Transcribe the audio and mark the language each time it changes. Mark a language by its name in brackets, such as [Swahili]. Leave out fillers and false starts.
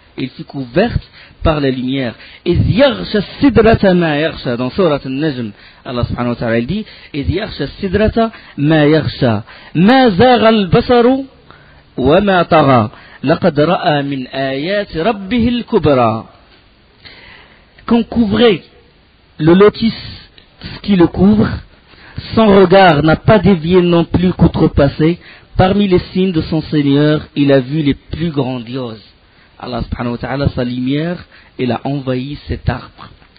[French] Il fut couvert par la lumière. [Arabic] إِذْ يَغْشَ السِّدْرَةَ مَا يَغْشَى [French] dans Sourate An-Najm, Allah subhanahu wa ta'ala il dit [Arabic] إِذْ يَغْشَ السِّدْرَةَ مَا يَغْشَى مَا زَاغَ الْبَصَرُ وَمَا طَغَى لَقَدْ رَأَى مِنْ آيَاتِ رَبِّهِ الْكُبْرَى. [French] Qu'on couvrait le lotus, ce qui le couvre, son regard n'a pas dévié non plus qu'outrepassé. Parmi les signes de son Seigneur, il a vu les plus grandioses. Allah subhanahu wa ta'ala, sa lumière, il a envahi cet arbre.